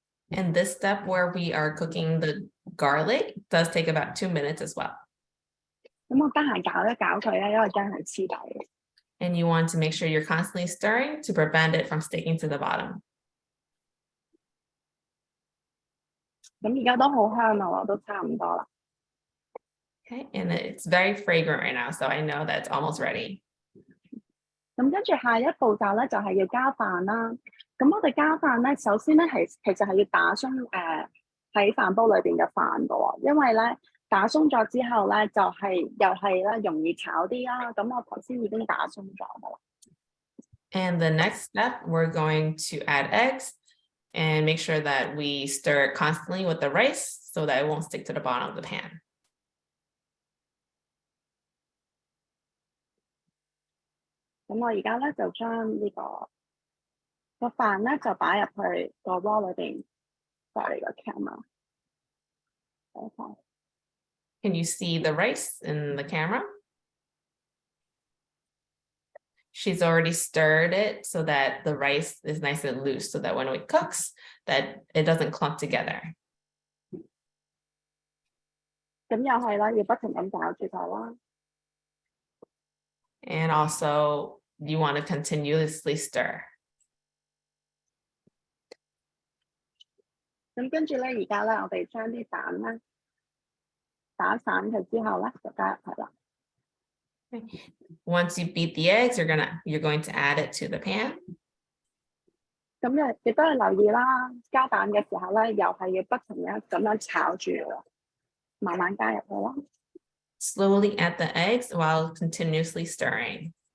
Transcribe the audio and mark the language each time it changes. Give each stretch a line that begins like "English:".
English: And this step where we are cooking the garlic does take about 2 minutes as well.
Cantonese: 咁我得閒搞一搞佢咧，因為驚佢黐底。
English: And you want to make sure you're constantly stirring to prevent it from sticking to the bottom.
Cantonese: 咁而家都好香啦，都差唔多啦。
English: Okay, and it's very fragrant right now, so I know that it's almost ready.
Cantonese: 咁跟住下一步驟咧，就係要加飯啦。咁我哋加飯咧，首先咧其實係要打鬆喺飯煲裏邊嘅飯㗎喎，因為咧打鬆咗之後咧，就又係咧容易炒啲啦。咁我頭先已經打鬆咗㗎啦。
English: And the next step, we're going to add eggs and make sure that we stir it constantly with the rice so that it won't stick to the bottom of the pan.
Cantonese: 咁我而家咧就將個飯咧就擺入去個鍋裏邊。
English: Sorry, the camera. Okay. Can you see the rice in the camera? She's already stirred it so that the rice is nice and loose so that when it cooks, that it doesn't clump together.
Cantonese: 咁又係啦，要不停咁攪住佢啦。
English: And also, you want to continuously stir.
Cantonese: 咁跟住咧，而家咧，我哋將啲蛋咧打散佢之後咧，就加入去啦。
English: Once you beat the eggs, you're going to add it to the pan.
Cantonese: 咁亦都係留意啦，加蛋嘅時候咧，又係要不停咁樣炒住啦，慢慢加入去啦。
English: Slowly add the eggs while continuously stirring.